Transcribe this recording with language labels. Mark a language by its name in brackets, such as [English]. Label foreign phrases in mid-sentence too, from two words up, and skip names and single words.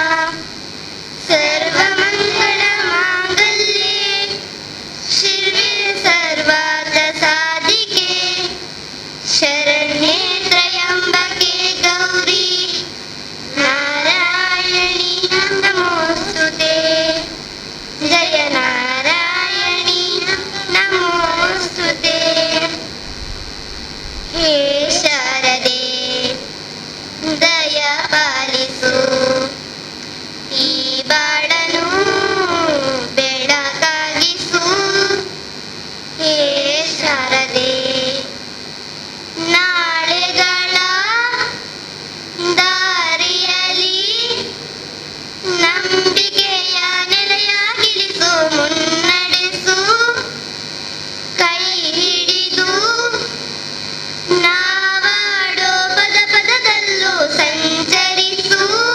[Sanskrit] सर्वमङ्गलमाङ्गल्ये शिवे सर्वार्थसाधिके शरण्ये त्र्यम्बके गौरी नारायणी नमोस्तुते। जय नारायणी नमोस्तुते। [Kannada] ಹೇ ಶಾರದೆ ದಯಾ ಪಾಲಿಸು ಈ ಬಾಳನು ಬೆಳಕಾಗಿಸು. ಹೇ ಶಾರದೆ ನಾಳೆಗಳ ದಾರಿಯಲ್ಲಿ ನಂಬಿಕೆಯ ನೆಲೆಯಾಗಿಳಿಸು, ಮುನ್ನಡೆಸು, ಕೈ ಹಿಡಿದು ನಾವಾಡೋ ಪದ ಪದದಲ್ಲೂ ಸಂಚರಿಸು.